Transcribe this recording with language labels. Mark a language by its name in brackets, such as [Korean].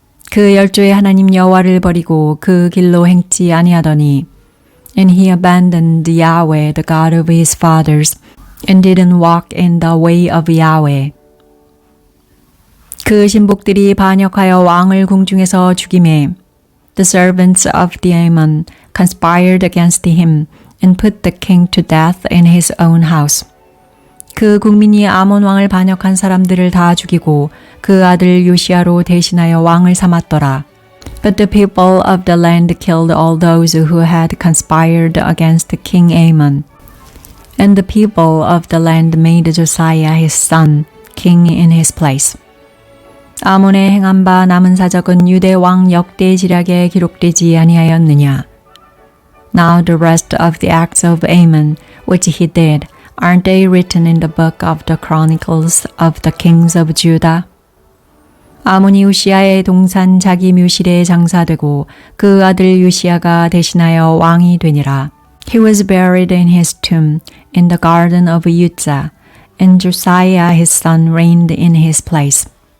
[Korean] 그 10조의 하나님 여호와를 버리고 그 길로 행치 아니하더니 [English] And he abandoned Yahweh, the God of his fathers, and didn't walk in the way of Yahweh. [Korean] 그 신복들이 반역하여 왕을 궁중에서 죽이매 [English] The servants of the Amon conspired against him and put the king to death in his own house. [Korean] 그 국민이 아몬 왕을 반역한 사람들을 다 죽이고 그 아들 요시야로 대신하여 왕을 삼았더라. [English] But the people of the land killed all those who had conspired against King Amon. And the people of the land made Josiah his son king in his place. [Korean] 아몬의 행한 바 남은 사적은 유대 왕 역대 지략에 기록되지 아니하였느냐. [English] Now the rest of the acts of Amon, which he did, aren't they written in the book of the chronicles of the kings of Judah? [Korean] 아몬이 우시아의 동산 자기 묘실에 장사되고 그 아들 요시야가 대신하여 왕이 되니라. [English] He was buried in his tomb in the garden of Uzzah, and Josiah his son reigned in his place.